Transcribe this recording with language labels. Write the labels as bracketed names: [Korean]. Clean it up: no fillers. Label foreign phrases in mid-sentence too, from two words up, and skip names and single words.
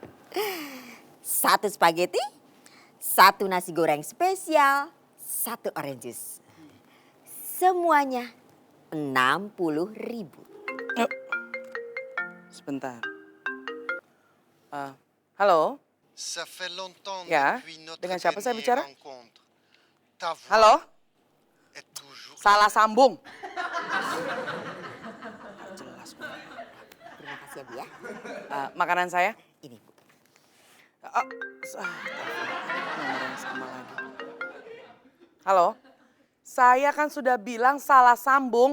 [Indonesian] 1 spaghetti, 1 nasi goreng spesial, 1 [English] orange juice. [Indonesian] Semuanya 60.000. Sebentar. Halo? [French] Ça fait longtemps [Indonesian] Ya, [French] depuis notre [Indonesian] dengan siapa saya [French] dernière [Indonesian] bicara? [French] rencontre. Ta voix [Indonesian] Halo? [French] est toujours [Indonesian] Salah sambung. Jelas. Terima kasih ya, Bu ya. Makanan saya? Ini, Bu. Nomor yang sama lagi. Halo? Saya kan sudah bilang salah sambung.